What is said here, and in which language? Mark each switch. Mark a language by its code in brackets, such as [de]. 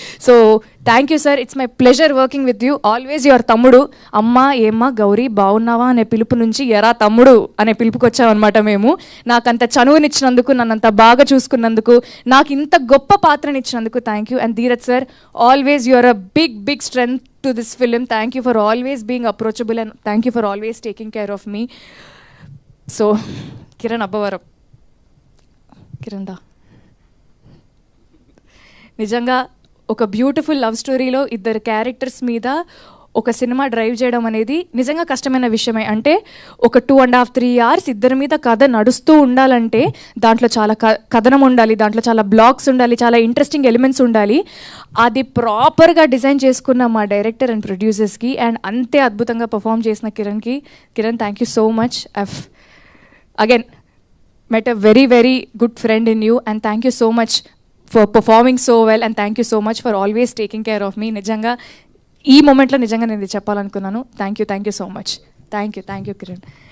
[en] So thank you sir, it's my pleasure working with you. Always your తమ్ముడు. [te] అమ్మ ఏమ్మా గౌరీ బాగున్నావా అనే పిలుపు నుంచి ఎరా తమ్ముడు అనే పిలుపుకి వచ్చామన్నమాట మేము. నాకంత చనువునిచ్చినందుకు, నన్నంత బాగా చూసుకున్నందుకు, నాకు ఇంత గొప్ప పాత్రనిచ్చినందుకు thank you. [en] And Dheeraj sir, always your uh big strength to this film. Thank you for always being approachable and thank you for always taking care of me. So Kiran Abbavaram, Kiran da [te] నిజంగా ఒక beautiful love స్టోరీలో ఇద్దరు characters మీద ఒక cinema drive చేయడం అనేది నిజంగా కష్టమైన విషయమే. అంటే ఒక 2.5-3 hours ఇద్దరి మీద కథ నడుస్తూ ఉండాలంటే దాంట్లో చాలా కథనం ఉండాలి, దాంట్లో చాలా బ్లాక్స్ ఉండాలి, చాలా ఇంట్రెస్టింగ్ ఎలిమెంట్స్ ఉండాలి. అది ప్రాపర్గా డిజైన్ చేసుకున్న మా డైరెక్టర్ అండ్ ప్రొడ్యూసర్స్కి అండ్ అంతే అద్భుతంగా పర్ఫామ్ చేసిన Kiran [en] Thank you so much. Again met a very, very good friend in you, and thank you so much for performing so well, and thank you so much for always taking care of me. [te] నిజంగా ఈ మూమెంట్లో నిజంగా నేను ఇది చెప్పాలనుకున్నాను. [en] Thank you so much. Thank you Kiran.